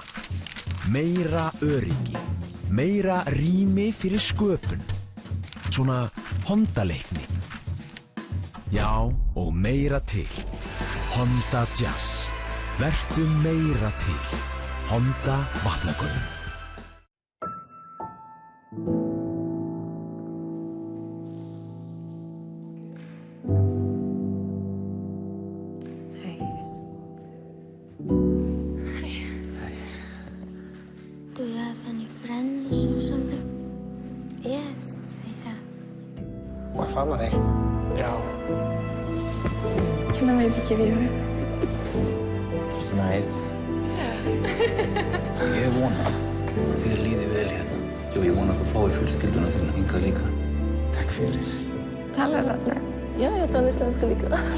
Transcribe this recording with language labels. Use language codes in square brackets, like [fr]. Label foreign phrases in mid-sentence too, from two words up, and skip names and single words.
[is] Meira öryggi, meira rými fyrir sköpun. Svona Honda-leikni. Já, og meira til. Honda Jazz. Vertu meira til. Honda Vatnagörðum. [en] Do you have any friends or something? Yes, I have. [is] Má ég faðma þig? Já. [en] Can I maybe give you a... That's nice. [is] Ég vona að þið líði vel hérna. Og ég vona að þú fáir fjölskylduna þína hingað líka. Takk fyrir. [sv] Talar alla? Ja, jag talar svenska lika.